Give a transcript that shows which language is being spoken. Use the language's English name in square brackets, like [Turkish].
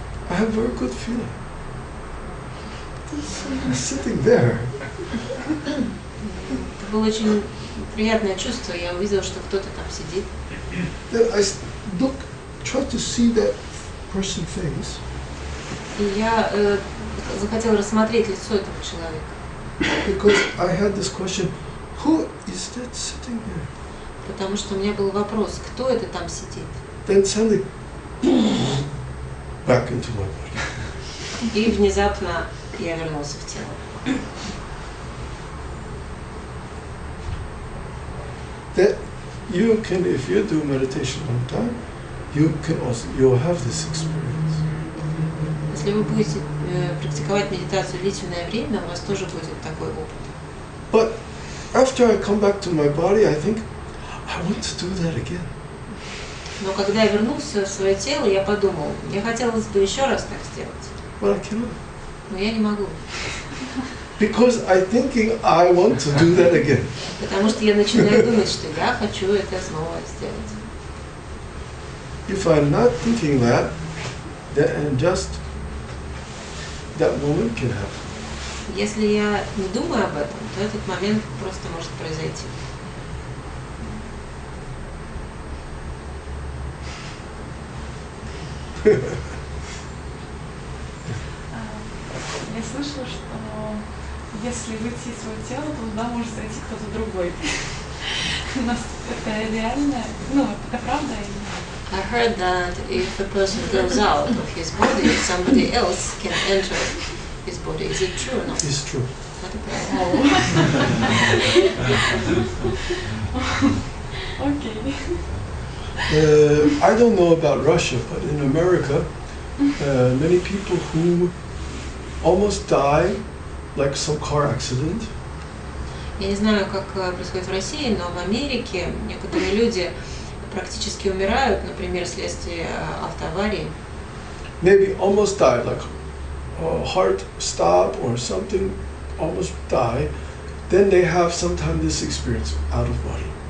[English] I have very good feeling. Somebody sitting there. [Russian] Это было очень приятное чувство. Я увидел, что кто-то там сидит. [English] Then I look, try to see that person's face. [Russian] И я захотел рассмотреть лицо этого человека. [English] Because I had this question, who is that sitting there? [Russian] Потому что у меня был вопрос, кто это там сидит? [English] Then suddenly, back into my body. [Russian] И внезапно я вернулся в тело. [English] That you can, if you do meditation all the time, you can also, you'll have this experience. [Russian] Если вы будете практиковать медитацию длительное время, у вас тоже будет такой опыт. [English] But after I come back to my body, I think, I want to do that again. [Russian] Но когда я вернулся в свое тело, я подумал, мне хотелось бы еще раз так сделать. [English] But I cannot. [Russian] Но я не могу. [English] Because I'm thinking I want to do that again. [Russian] Потому что я начинаю думать, что я хочу это снова сделать. [English] If I'm not thinking that, then just that moment can happen. [Russian] Если я не думаю об этом, то этот момент просто может произойти. Я слышала, что если выйти из своего тела, то туда может зайти кто-то другой. У нас это реально, ну, это правда? [English] I heard that if a person goes out of his body, somebody else can enter his body. Is it true or not? It's true. [Russian] Это правда. Окей. [English] I don't know about Russia, but in America, many people who almost die, like some car accident. [Russian] Я не знаю, как происходит в России, но в Америке некоторые люди практически умирают, например, вследствие автоаварии. [English] Maybe almost die, like heart stop or something, almost die. Then they have sometimes this experience out of body.